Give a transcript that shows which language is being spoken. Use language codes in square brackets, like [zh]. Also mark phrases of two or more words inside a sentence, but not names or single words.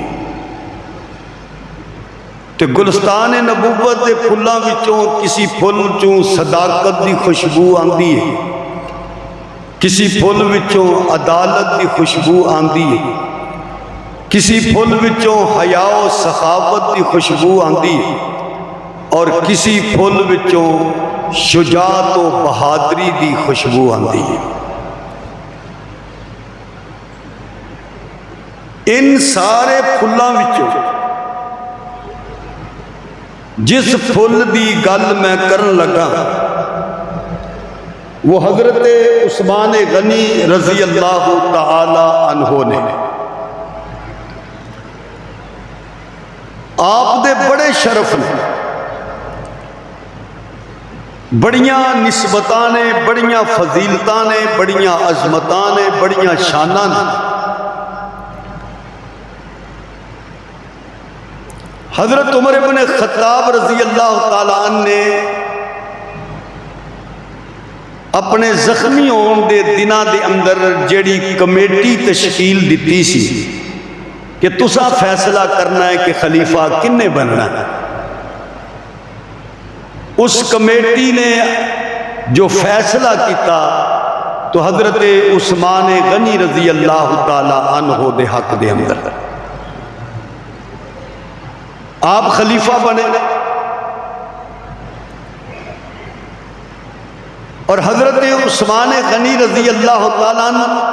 [pa] تے گلستان نبوت دے پھلاں وچوں کسی پھل چوں صداقت دی خوشبو آندی ہے، کسی پھل وچوں عدالت دی خوشبو آندی ہے، کسی پھل وچوں حیا و سخاوت دی خوشبو آندی ہے، اور کسی پھل وچوں شجاعت و بہادری دی خوشبو آندی ہے۔ ان سارے پھلاں وچوں جس پھل دی گل میں کرن لگا وہ حضرت عثمان غنی [ar] رضی اللہ تعالی عنہ [pa] نے۔ آپ دے بڑے شرف نے، بڑیاں نسبتاں نے، بڑیاں فضیلتاں نے، بڑیاں عظمتاں نے، بڑیاں شاناں نے۔ حضرت عمر بن خطاب [ar] رضی اللہ تعالیٰ عنہ [pa] نے اپنے زخمی ہون دے دنہ دے اندر جیڑی کمیٹی تشکیل دیتی سی کہ تسا فیصلہ کرنا ہے کہ خلیفہ کنے بننا ہے، اس کمیٹی نے جو فیصلہ کیتا تو حضرت عثمان غنی [ar] رضی اللہ تعالی عنہ [pa] دے حق دے اندر آپ خلیفہ بنے، اور حضرت عثمان غنی [ar] رضی اللہ تعالیٰ عنہ